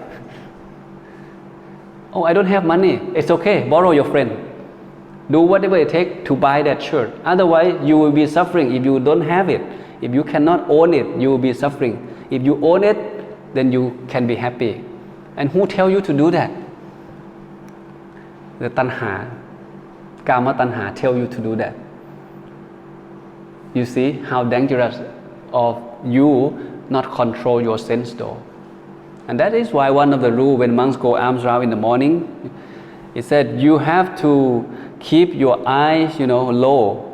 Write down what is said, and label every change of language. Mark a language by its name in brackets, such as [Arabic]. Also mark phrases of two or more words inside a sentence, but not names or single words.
[English] Oh, I don't have money. It's okay. Borrow your friend. Do whatever it takes to buy that shirt. Otherwise, you will be suffering if you don't have it. If you cannot own it, you will be suffering. If you own it, then you can be happy. And who tell you to do that? The tanha, [Pali] kama tanha [English] tell you to do that. You see how dangerous of you not control your sense door. And that is why one of the rules when monks go arms round in the morning, it said you have to keep your eyes, low.